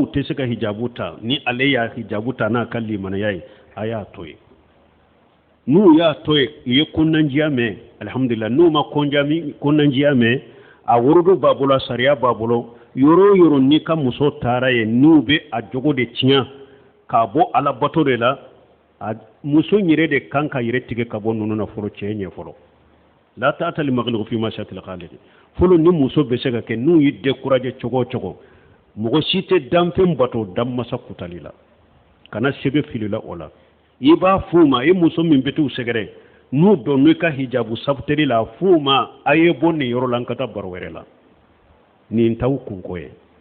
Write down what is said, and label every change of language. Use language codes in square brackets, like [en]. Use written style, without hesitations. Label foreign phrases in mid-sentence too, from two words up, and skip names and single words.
[bm] tɛ se ka hijabu ta ni ale y'a hijabu ta n'a ka limanaya ye a y'a to ye n'u y'a to ye u ye kɔnɔnandiya mɛn alhamdulillah n'u ma kɔnɔnandiya mɛn a worodo b'a bolo a sariya b'a bolo yɔrɔ o yɔrɔ n'i ka muso taara ye n'u bɛ a jogo de tiɲɛ k'a bɔ ala bato de la muso yɛrɛ de kan ka yɛrɛ tigɛ ka bɔ ninnu na fɔlɔ cɛ ɲɛ fɔlɔ la [ar] طاعة لمخلوق في معصية الخالق [bm] fɔlɔ ni muso bɛ se ka kɛ n'u y'i décourager cogo o cogo mɔgɔ si tɛ danfɛn bato danmasa kutali la kana sɛbɛ fili la o la i b'a f'u ma i muso min bɛ t'u sɛgɛrɛ n'u dɔn n'u ka hijabu sabuteli la f'u ma a ye bɔ nin yɔrɔ la an ka taa baro wɛrɛ la nin t'aw kunko ye